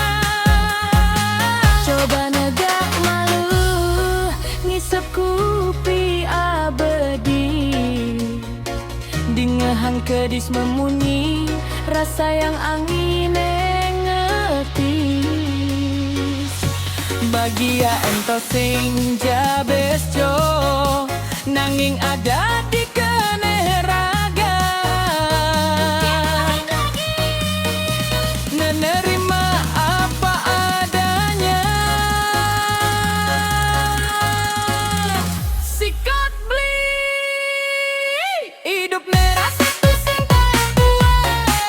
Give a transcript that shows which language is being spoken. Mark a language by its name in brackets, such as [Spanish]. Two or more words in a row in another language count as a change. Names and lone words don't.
[Balinese] Coba negak malu, ngisep kupi abadi, dingehan kedis memunyi, rasa yang angin ngetis. Bagia ento sing jabes jo, nanging ada di keneh raga, [Indonesian] menerima apa adanya. [Balinese] Sikat beli hidup ne rasa tu sing taen puas.